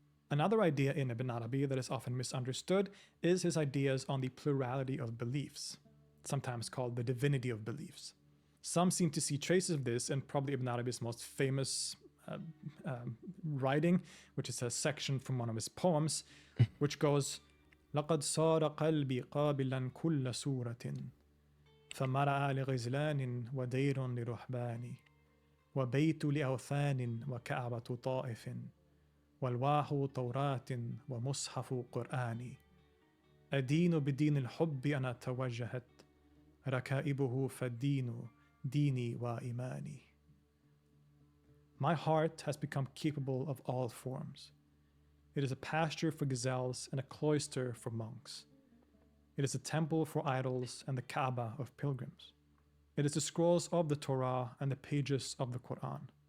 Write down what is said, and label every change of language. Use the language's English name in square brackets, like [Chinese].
[English] Another idea in Ibn Arabi that is often misunderstood is his ideas on the plurality of beliefs, sometimes called the divinity of beliefs. Some seem to see traces of this in probably Ibn Arabi's most famous writing, which is a section from one of his poems, which goes, [Arabic] لقد صار قلبي قابلا كل سورة فمرأى لغزلان ودير لرهبان وبيت لأوثان وكعبة طائف والواح توراة ومصحف قرآن أدين بدين الحب أنا توجهت ركائبه فالدين ديني وإيماني. [English] My heart has become capable of all forms. It is a pasture for gazelles and a cloister for monks. It is a temple for idols and the Kaaba of pilgrims. It is the scrolls of the Torah and the pages of the Quran.